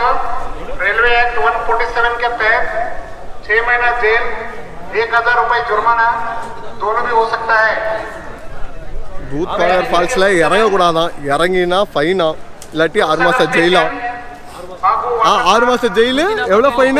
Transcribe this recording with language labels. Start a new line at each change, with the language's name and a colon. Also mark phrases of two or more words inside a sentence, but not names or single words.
Hindi: रेलवे एक्ट 147 के तहत 6 महीना जेल, 1000 रुपए जुर्माना दोनों भी हो सकता है.
Tamil: பூத் காலர் ஃபால்ஸில் இறங்கக்கூடாதான். இறங்கினா ஃபைனா, இல்லாட்டி 6 மாதம் ஜெயிலா. 6 மாதம் ஜெயிலு. எவ்வளோ ஃபைனு?